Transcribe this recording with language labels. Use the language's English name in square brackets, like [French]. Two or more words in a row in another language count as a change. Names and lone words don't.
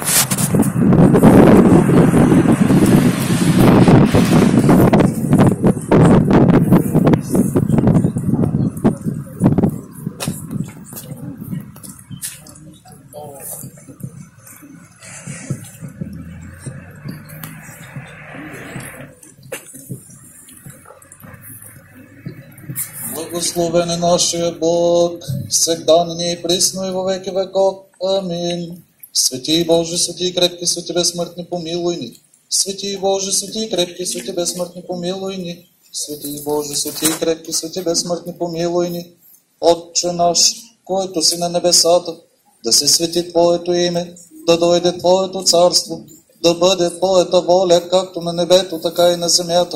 [Bulgarian] Благословен е нашия Бог, [Church Slavic] всегда ныне и присно и во веки веков. [Bulgarian] Амин. Свети Боже, свети и крепки, свети безсмъртни, помилуй ни. Свети Боже, свети и крепки, свети безсмъртни, помилуй ни. Свети Боже, свети и крепки, свети безсмъртни, помилуй ни. Отче наш, който си на небесата, да се свети Твоето име, да дойде Твоето царство, да бъде Твоята воля, както на небето, така и на земята.